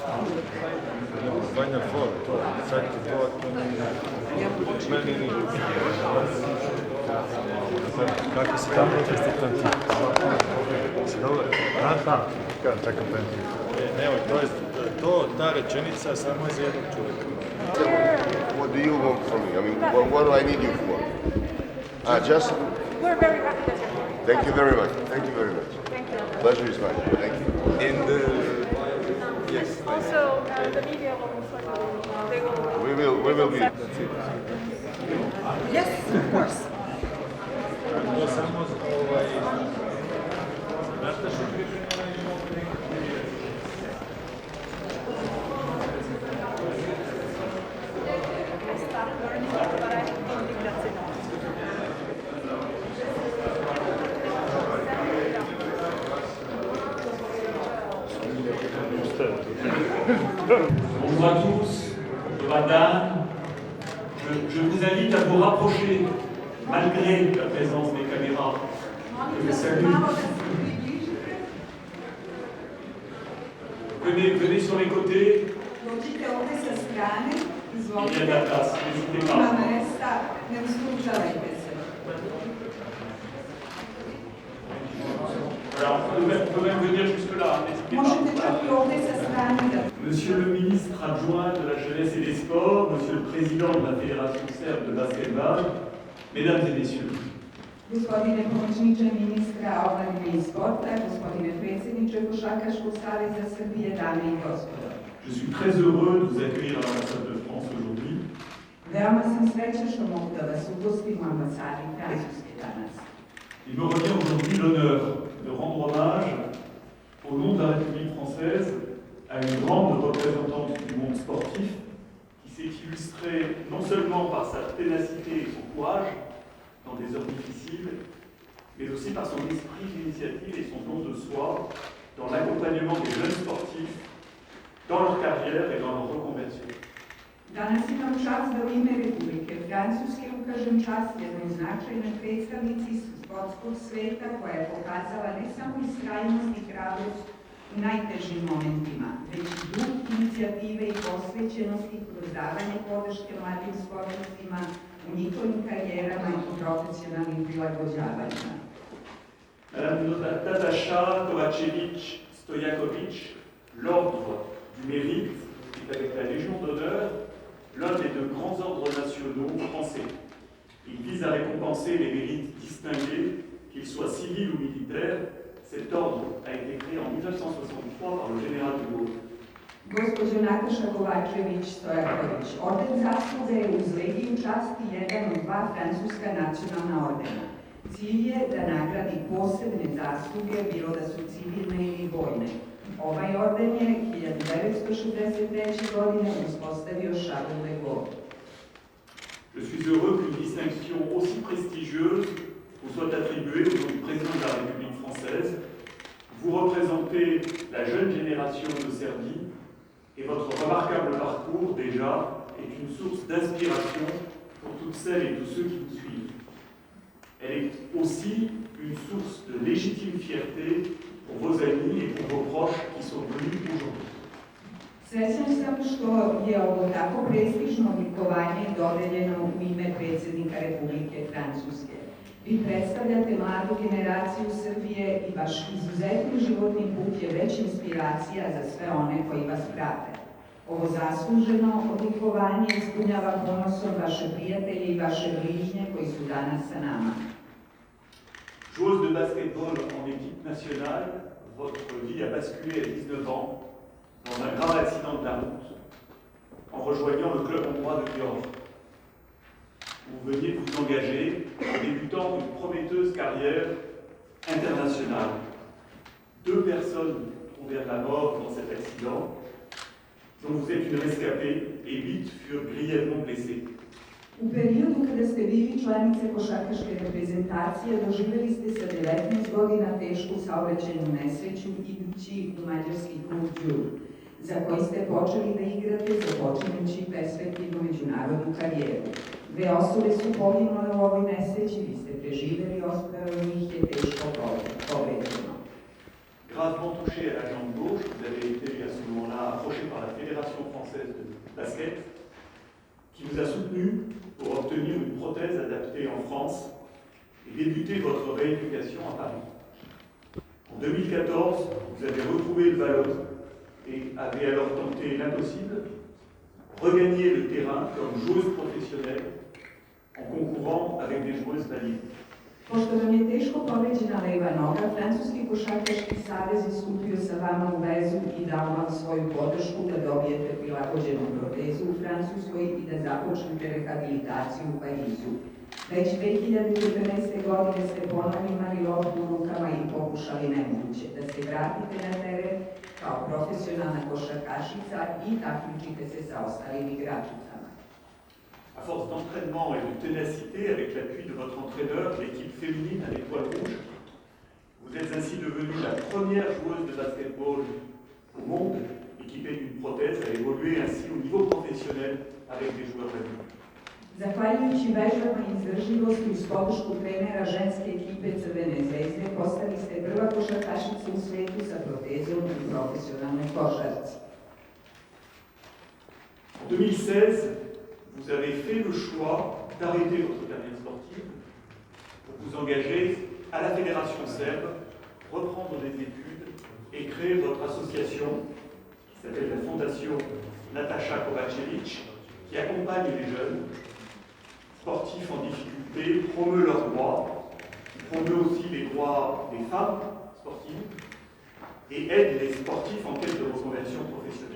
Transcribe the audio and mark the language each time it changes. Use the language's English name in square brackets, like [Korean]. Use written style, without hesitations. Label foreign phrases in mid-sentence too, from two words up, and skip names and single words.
[Serbian] Final Four, to, sad je to, meni nije. Kako se tamo protesti? Si dobro? Da. Kako čekam penziju? Nemoj, ta rečenica samo je za jednog čovjeka. [English] What do you want from me? I mean, what do I need you for? Just... We're very happy that you're here. Thank you very much. Thank you very much. Thank you. Pleasure is mine. Thank you. And, yes. Also, the media will they will... We will be. That's it. Yes, of course. [Serbian] To samo znate što pripremljeno [English] I started learning it, but I don't think that's enough. [French] Bonjour à tous, madame. Je vous invite à vous rapprocher, malgré la présence des caméras. Je vous salue. Venez sur les côtés. [Serbian] Dođite ovdje sa strane, izvolite. [French] Il y a de la place, n'hésitez [Serbian] Ima [French] pas. [Serbian] mesta, ne ustručavajte se. [French] Alors, on peut même venir jusque-là, n'hésitez [Serbian] Možete [French] pas. [Serbian] čak i ovdje sa strane da... [French] Monsieur le ministre adjoint de la Jeunesse et des Sports, Monsieur le Président de la Fédération serbe de basketball, Mesdames et Messieurs, [Serbian] Gospodine pomoćniče ministra omladine i sporta, gospodine predsjedniče Košarkaškog saveza Srbije, dame i gospodo. [French] je suis très heureux de vous accueillir à l'ambassade de France aujourd'hui. [Serbian] Veoma sam srećna što mogu da vas ugostim u ambasadi Francuske danas. [French] Il me revient aujourd'hui l'honneur de rendre hommage, au nom de la République française, à une grande représentante du monde sportif qui s'est illustrée non seulement par sa ténacité et son courage dans des heures difficiles, mais aussi par son esprit d'initiative et son don de soi dans l'accompagnement des jeunes sportifs dans leur carrière et dans leur reconversion. [Serbian] Danas imam čast da u ime Republike Francuske ukažem čast jednoj značajnoj predstavnici sportskog sveta koja je pokazala ne samo istrajnost i hrabrost u najtežim momentima, već i duh inicijative i posvećenosti kroz davanje podrške mladim sportistima u njihovim karijerama i profesionalnim prilagođavanjima. [French] Madame Nataša Kovačević-Stojaković, l'ordre du mérite est avec la Légion d'honneur l'un des deux grands ordres nationaux français. Il vise à récompenser les mérites distingués, qu'ils soient civils ou militaires. Cet ordre a été créé en 1963 par le général de Gaulle. [Serbian] Gospođo Nataša Kovačević-Stojaković, orden zasluge je uz Legiju časti jedan od dva francuska nacionalna ordena. Cilj je da nagradi posebne zasluge, bilo da su civilne ili vojne. Ovaj orden je 1963. godine uspostavio Charles de Gaulle. [French] Je suis heureux qu'une distinction aussi prestigieuse vous soit attribuée au nom du président de la République française. Vous représentez la jeune génération de Serbie et votre remarquable parcours déjà est une source d'inspiration pour toutes celles et tous ceux qui vous suivent. Elle est aussi une source de légitime fierté pour vos amis et pour vos proches qui sont venus aujourd'hui. [Serbian] Srećan sam što je ovo tako prestižno odlikovanje dodeljeno u ime predsjednika Republike Francuske. Vi predstavljate mladu generaciju Srbije i vaš izuzetni životni put je već inspiracija za sve one koji vas prate. Ovo zasluženo odlikovanje ispunjava ponosom vaše prijatelje i vaše bližnje koji su danas sa nama. [French] Joueuse de basketball en équipe nationale, votre vie a basculé à 19 ans dans un grave accident de la route en rejoignant le club hongrois de Győr. Vous veniez de vous engager, débutant une prometteuse carrière internationale. 2 personnes trouvèrent la mort dans cet accident, dont vous êtes une rescapée et 8 furent grièvement blessés. [Serbian] U periodu kada ste bili članice košarkaške reprezentacije, doživjeli ste sa 19 godina tešku saobraćajnu nesreću idući u mađarski klub Győr, za koji ste počeli da igrate započinjući perspektivnu međunarodnu karijeru. Dve osobe su poginule u ovoj nesreći, vi ste preživjeli, ostalo njih je teško povređeno. [French] Gravement touché à la jambe gauche, vous avez été à ce moment-là approché par la Fédération française de basket, qui vous a soutenu pour obtenir une prothèse adaptée en France et débuter votre rééducation à Paris. En 2014, vous avez retrouvé le ballon et avez alors tenté l'impossible, regagner le terrain comme joueuse professionnelle en concourant avec des joueuses valides. [Serbian] Pošto vam je teško povređena leva noga, Francuski košarkaški savez je stupio sa vama u vezu i dao vam svoju podršku da dobijete prilagođenu protezu u Francuskoj i da započnete rehabilitaciju u Parizu. Već 2014. godine ste ponovno imali loptu u rukama i pokušali nemoguće da se vratite na teren kao profesionalna košarkašica i takmičite se sa ostalim igračicama. [French] À force d'entraînement et de ténacité, avec l'appui de votre entraîneur, l'équipe féminine à l'Étoile Rouge, vous êtes ainsi devenue la première joueuse de basketball au monde équipée d'une prothèse à évoluer ainsi au niveau professionnel avec des joueurs adultes. [Serbian] Zahvaljujući vežbama i izdržljivosti uz podršku trenera ženske ekipe Crvene zvezde, postali ste prva košarkašica u svetu sa protezom u profesionalnoj košarci. [French] En 2016, vous avez fait le choix d'arrêter votre carrière sportive pour vous engager à la Fédération serbe, reprendre des études et créer votre association qui s'appelle la Fondation Nataša Kovačević, qui accompagne les jeunes sportifs en difficulté, promeut leurs droits, promeut aussi les droits des femmes sportives et aide les sportifs en quête de reconversion professionnelle.